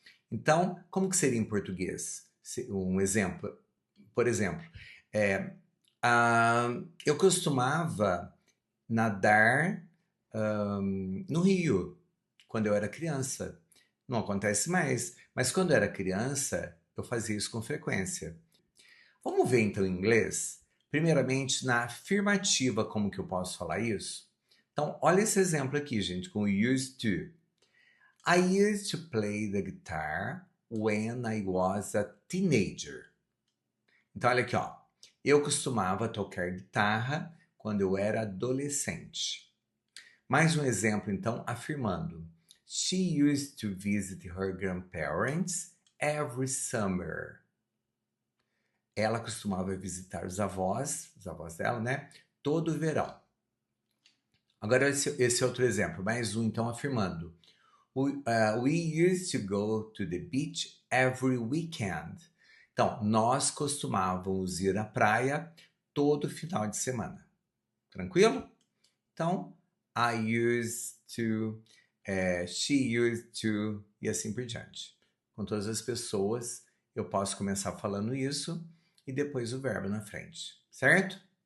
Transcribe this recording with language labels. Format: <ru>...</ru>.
<pt>Então, como que seria em português? Um exemplo, por exemplo, é, eu costumava nadar no rio quando eu era criança. Não acontece mais, mas quando eu era criança, eu fazia isso com frequência. Vamos ver então em inglês? Primeiramente, na afirmativa, como que eu posso falar isso? Então, olha esse exemplo aqui, gente, com used to.</pt> <en>I used to play the guitar when I was a teenager.</en> <pt>Então, olha aqui, ó. Eu costumava tocar guitarra quando eu era adolescente. Mais um exemplo, então, afirmando.</pt> <en>She used to visit her grandparents every summer.</en> <pt>Ela costumava visitar os avós dela, né? Todo verão. Agora, esse outro exemplo, mais um, então, afirmando.</pt> <en>We used to go to the beach every weekend.</en> <pt>Então, nós costumávamos ir à praia todo final de semana. Tranquilo? Então, I used to, she used to, e assim por diante. Com todas as pessoas, eu posso começar falando isso e depois o verbo na frente, certo?</pt>